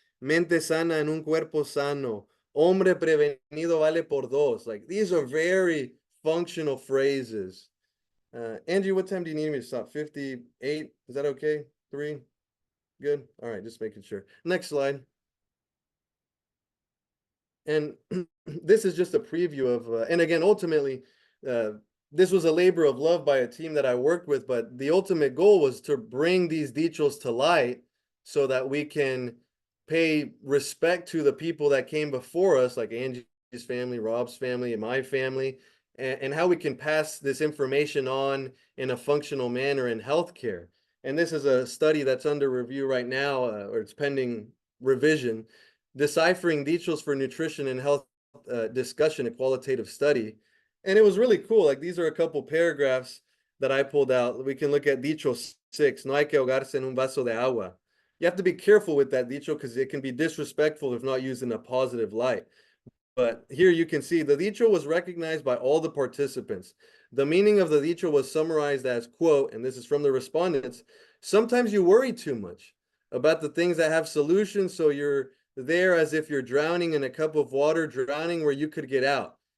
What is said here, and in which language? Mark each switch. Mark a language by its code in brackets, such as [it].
[es] Mente sana en un cuerpo sano. Hombre prevenido vale por dos. [en] Like, these are very functional phrases. Angie, what time do you need me to stop? 58? Is that okay? 3? Good? All right, just making sure. Next slide. And this is just a preview of, and again, ultimately, this was a labor of love by a team that I worked with, but the ultimate goal was to bring these dichos to light so that we can pay respect to the people that came before us, like Angie's family, Rob's family, and my family, and how we can pass this information on in a functional manner in healthcare. And this is a study that's under review right now, or it's pending revision, deciphering dichos for nutrition and health discussion, a qualitative study. And it was really cool. Like, these are a couple paragraphs that I pulled out. We can look at dicho 6, [es] no hay que ahogarse en un vaso de agua. [en] You have to be careful with that dicho because it can be disrespectful if not used in a positive light. But here you can see the dicho was recognized by all the participants. The meaning of the dicho was summarized as, quote, and this is from the respondents, sometimes you worry too much about the things that have solutions, so you're there as if you're drowning in a cup of water, drowning where you could get out.